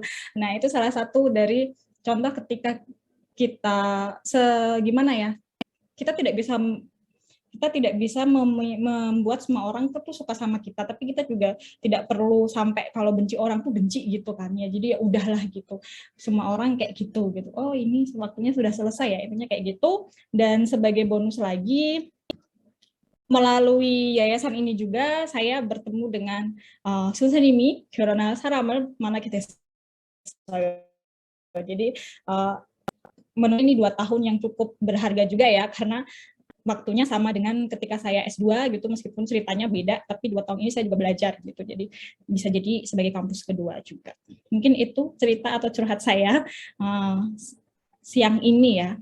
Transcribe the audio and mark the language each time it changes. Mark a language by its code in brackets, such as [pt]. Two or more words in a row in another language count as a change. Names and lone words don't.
[id] Nah, itu salah satu dari contoh ketika kita gimana ya, kita tidak bisa membuat semua orang tuh suka sama kita, tapi kita juga tidak perlu sampai kalau benci orang tuh benci gitu kan ya. Jadi ya udahlah gitu. Semua orang kayak gitu gitu. Oh, ini waktunya sudah selesai ya, intinya kayak gitu. Dan sebagai bonus lagi, melalui yayasan ini juga saya bertemu dengan [ko] 선생님이 결혼할 사람을 만나게 됐어요. [id] Jadi menurut ini 2 tahun yang cukup berharga juga ya, karena waktunya sama dengan ketika saya S2 gitu, meskipun ceritanya beda, tapi 2 tahun ini saya juga belajar gitu. Jadi bisa jadi sebagai kampus kedua juga. Mungkin itu cerita atau curhat saya siang ini ya.